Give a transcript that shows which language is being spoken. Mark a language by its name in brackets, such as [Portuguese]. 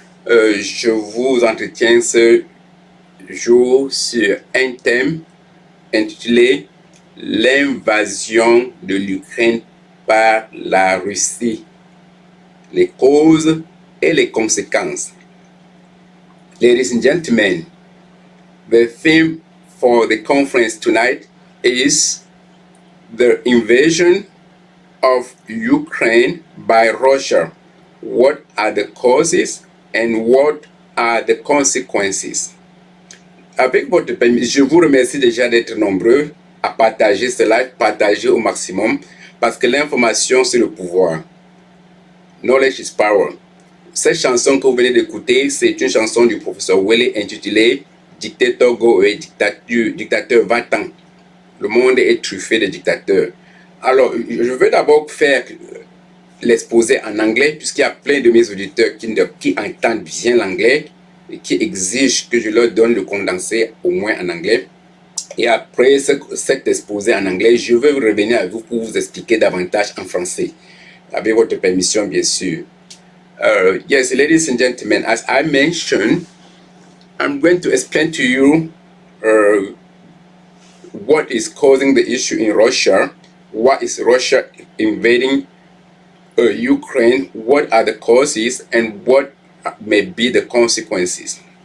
[French] Je vous entretiens ce jour sur un thème intitulé L'invasion de l'Ukraine par la Russie, les causes et les conséquences. [English] Ladies and gentlemen, the theme for the conference tonight is the invasion of Ukraine by Russia. What are the causes and what are the consequences? [French] Avec votre permis, je vous remercie déjà d'être nombreux à partager ce live, partager au maximum, parce que l'information, c'est le pouvoir. [English] Knowledge is power. [French] Cette chanson que vous venez d'écouter, c'est une chanson du professeur Wele intitulée Dictator Go Away, dictateur va-t'en. Le monde est truffé de dictateurs. Alors, je veux d'abord faire l'exposé en anglais, puisqu'il y a plein de mes auditeurs qui entendent bien l'anglais et qui exigent que je leur donne le condensé au moins en anglais. Et après cet exposé en anglais, je vais revenir à vous pour vous expliquer davantage en français. Avec votre permission, bien sûr. [English] Yes, ladies and gentlemen, as I mentioned, I'm going to explain to you what is causing the issue in Russia, what is Russia invading Ukraine, what are the causes, and what may be the consequences.